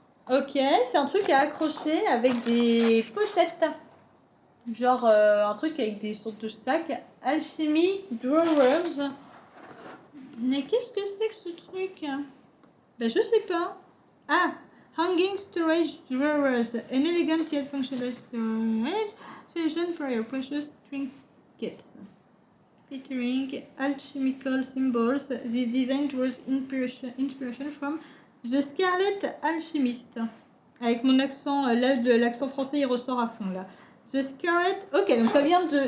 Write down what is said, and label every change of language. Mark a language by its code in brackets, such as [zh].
[fr] Ok, c'est un truc à accrocher avec des pochettes. Genre un truc avec des sortes de sacs. Alchemy Drawers. Mais qu'est-ce que c'est que ce truc? Ben, je sais pas. [en] Ah, Hanging Storage Drawers. An elegant yet functional storage solution for your precious trinkets. Featuring alchemical symbols. This design draws inspiration from The Scarlet Alchemist. [fr] Avec mon accent, là, l'accent français, il ressort à fond, là. The Scarlet... Ok, donc ça vient de...